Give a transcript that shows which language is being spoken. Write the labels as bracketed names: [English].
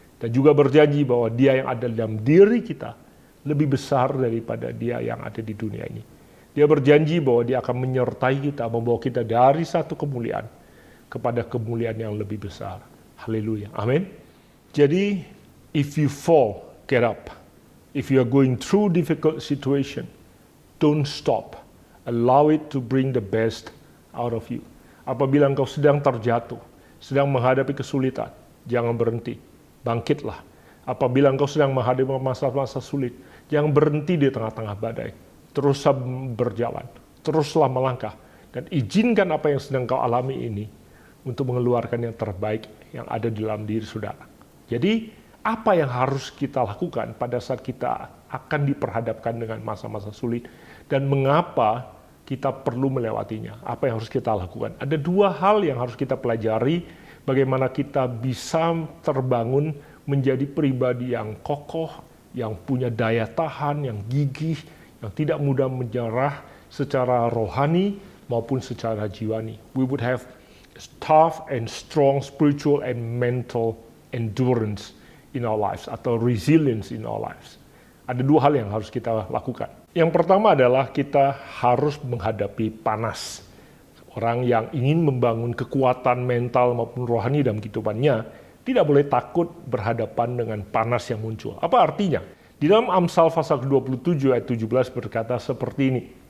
[Indonesian] Dan juga berjanji bahwa dia yang ada dalam diri kita lebih besar daripada dia yang ada di dunia ini. Dia berjanji bahwa dia akan menyertai kita, membawa kita dari satu kemuliaan kepada kemuliaan yang lebih besar. [English] Haleluya. Amin. Jadi, if you fall, get up. If you are going through difficult situation, don't stop. Allow it to bring the best out of you. [Indonesian] Apabila engkau sedang terjatuh, sedang menghadapi kesulitan, jangan berhenti. Bangkitlah. Apabila engkau sedang menghadapi masa-masa sulit, jangan berhenti di tengah-tengah badai. Teruslah berjalan, teruslah melangkah, dan izinkan apa yang sedang kau alami ini untuk mengeluarkan yang terbaik yang ada di dalam diri saudara. Jadi, apa yang harus kita lakukan pada saat kita akan diperhadapkan dengan masa-masa sulit, dan mengapa kita perlu melewatinya? Apa yang harus kita lakukan? Ada dua hal yang harus kita pelajari, bagaimana kita bisa terbangun menjadi pribadi yang kokoh, yang punya daya tahan, yang gigih, yang tidak mudah menyerah secara rohani maupun secara jiwani. [English] We would have tough and strong spiritual and mental endurance in our lives, atau resilience in our lives. [Indonesian] Ada dua hal yang harus kita lakukan. Yang pertama adalah kita harus menghadapi panas. Orang yang ingin membangun kekuatan mental maupun rohani dalam kehidupannya tidak boleh takut berhadapan dengan panas yang muncul. Apa artinya? Di dalam Amsal pasal ke-27 ayat 17 berkata seperti ini.